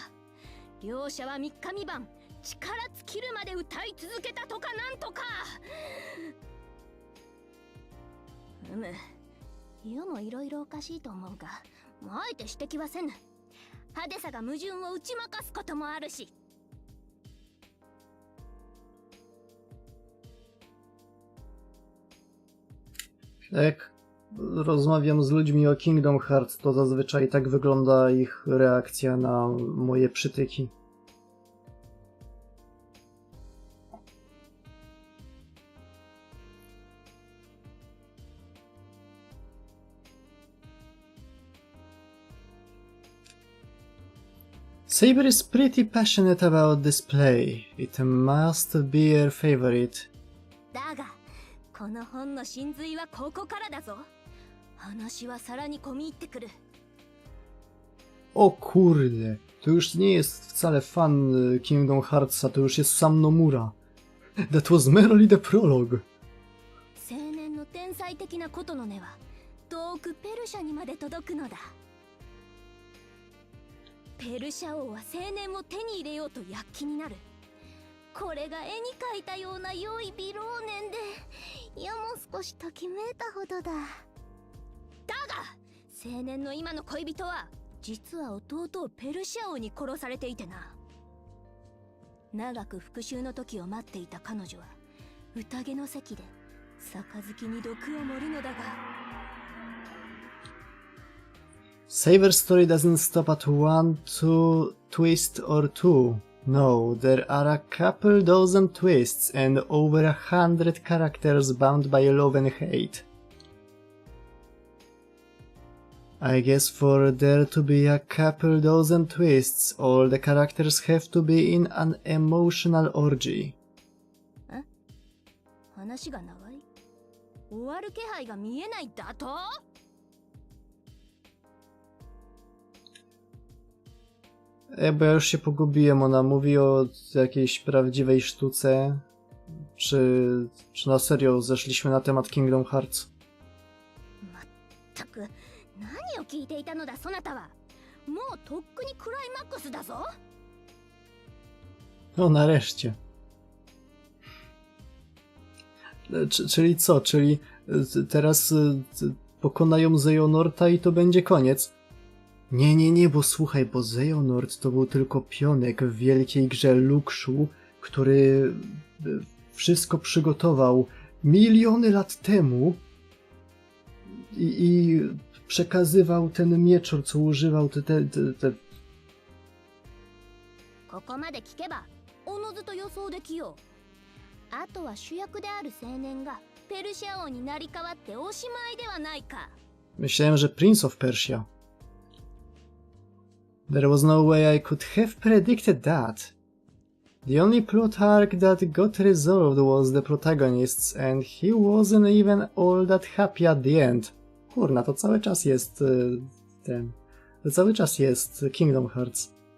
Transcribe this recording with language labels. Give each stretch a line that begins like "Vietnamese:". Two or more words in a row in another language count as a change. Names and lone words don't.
Japanese: 両者は3日3晩力尽きるまで歌い続けたとかなんとか。世もいろいろおかしいと思うが、あえて指摘はせぬ。派手さが矛盾を打ち負かすこともあるし。
Polish: Jak rozmawiam z ludźmi o Kingdom Hearts, to zazwyczaj tak wygląda ich reakcja na moje przytyki.
English: Saber is pretty passionate about this play. It must be her favorite.
Japanese: だがこの本の真髄はここからだぞ。話はさらに込み入ってくる。
Polish: O kurde, to już nie jest wcale fan Kingdom Heartsa, to już jest sam Nomura.
English: That was merely the prologue.
Japanese: 青年の天才的なことの根は遠くペルシャにまで届くのだ。ペルシャ王は青年を手に入れようと躍起になる。これが絵に描いたような良い美老年で、世も少しときめいたほどだ。だが青年の今の恋人は実は弟をペルシャ王に殺されていてな。長く復讐の時を待っていた彼女は宴の席で杯に毒を盛るのだが。
English: Saber's story doesn't stop at 1, 2 twist or 2. No, there are a couple dozen twists and over 100 characters bound by love and hate. I guess for there to be a couple dozen twists, all the characters have to be in an emotional orgy.
Japanese: 話が長い。終わる気配が見えないだと？
Polish: Bo ja już się pogubiłem, ona mówi o jakiejś prawdziwej sztuce, czy na serio zeszliśmy na temat Kingdom Hearts?
Japanese: まったく何を聞いていたのだそなたは。もうとっくにクライマックスだぞ。
Polish: No nareszcie. Czyli co? Czyli teraz pokonają Xehanorta i to będzie koniec? Nie, bo słuchaj, bo Xehanort to był tylko pionek w wielkiej grze Luxu, który wszystko przygotował miliony lat temu i przekazywał ten mieczor, co używał te
Japanese: ここまで聞けばおのずと予想できよう。あとは主役である青年がペルシア王になり変わっておしまいではないか。
Polish: Myślałem, że Prince of Persia.
English: There was no way I could have predicted that. The only plot arc that got resolved was the protagonist's and he wasn't even all that happy at the end.
Polish: Kurna, to cały czas jest To cały czas jest Kingdom Hearts.